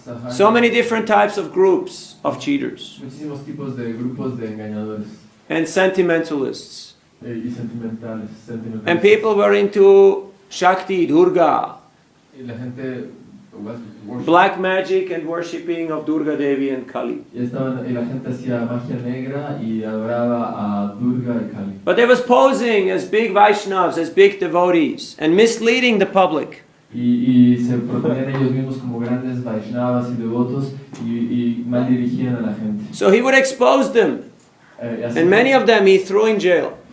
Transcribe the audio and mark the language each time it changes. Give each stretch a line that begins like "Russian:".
English: So many different types of groups of cheaters.
Spanish: Muchísimos tipos de grupos de engañadores.
English: And sentimentalists.
Spanish: Y sentimentales.
English: And people were into Shakti, Durga.
Spanish: Y la gente
English: Black magic and worshipping of Durga Devi and Kali.
Spanish: Y la gente hacía magia negra y adoraba a Durga y Kali.
English: But they was posing as big Vaishnavas, as big devotees, and misleading the public.
Spanish: Y se proponían ellos mismos como grandes Vaishnavas y devotos y mal dirigían a la gente.
English: So he would expose them. And many of them he threw in jail.